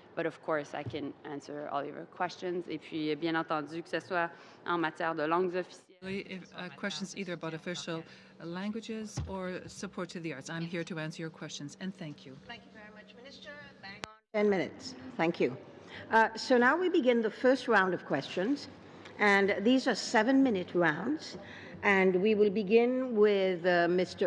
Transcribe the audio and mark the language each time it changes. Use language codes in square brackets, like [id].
[en] But of course, I can answer all your questions. [fr] Et puis, bien entendu, que ce soit en matière de langues officielles. [en] Questions either about official languages or support to the arts. I'm here to answer your questions, and thank you. Thank you very much, Minister. 10 minutes. Thank you. So now we begin the first round of questions, and these are 7-minute rounds, and we will begin with Mr.